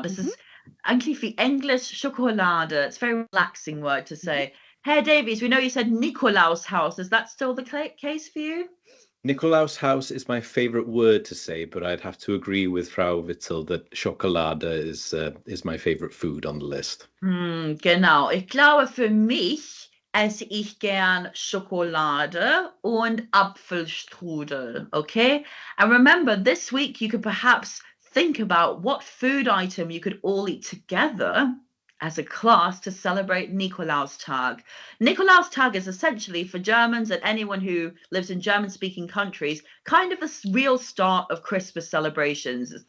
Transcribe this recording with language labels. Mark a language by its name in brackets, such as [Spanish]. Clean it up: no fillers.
[German] Das ist eigentlich wie Englisch Schokolade. [English] It's a very relaxing word to say. Herr Davies, we know you said Nikolaus Haus. Is that still the case for you? Nicolaus house is my favorite word to say, but I'd have to agree with Frau Whittle that Schokolade is my favorite food on the list. [German] Genau. Ich glaube, für mich esse ich gern Schokolade und Apfelstrudel, okay? [English] And remember, this week you could perhaps think about what food item you could all eat together as a class to celebrate Nikolaustag. Nikolaustag is essentially, for Germans and anyone who lives in German-speaking countries, kind of the real start of Christmas celebrations.